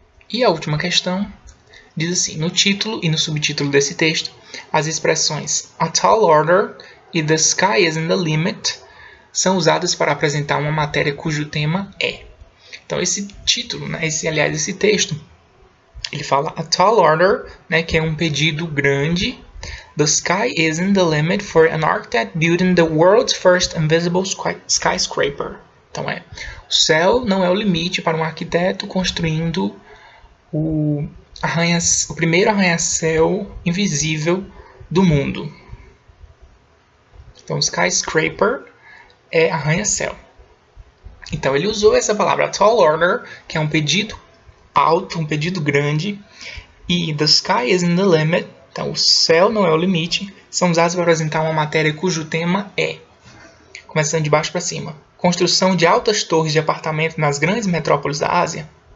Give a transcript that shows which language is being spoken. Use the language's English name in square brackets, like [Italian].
[Portuguese] E a última questão diz assim: no título e no subtítulo desse texto, as expressões [English] a tall order [Portuguese] e [English] the sky is the limit [Portuguese] são usadas para apresentar uma matéria cujo tema é. Então esse título, né, esse texto, ele fala [English] a tall order, [Portuguese] né, que é um pedido grande. [English] The sky isn't the limit for an architect building the world's first invisible skyscraper. [Portuguese] Então o céu não é o limite para um arquiteto construindo o primeiro arranha-céu invisível do mundo. Então skyscraper é arranha-céu. Então ele usou essa palavra [English] tall order, [Portuguese] que é um pedido alto, um pedido grande, e [English] the sky isn't the limit, [Portuguese] então o céu não é o limite, são usados para apresentar uma matéria cujo tema é, começando de baixo para cima, construção de altas torres de apartamento nas grandes metrópoles da Ásia.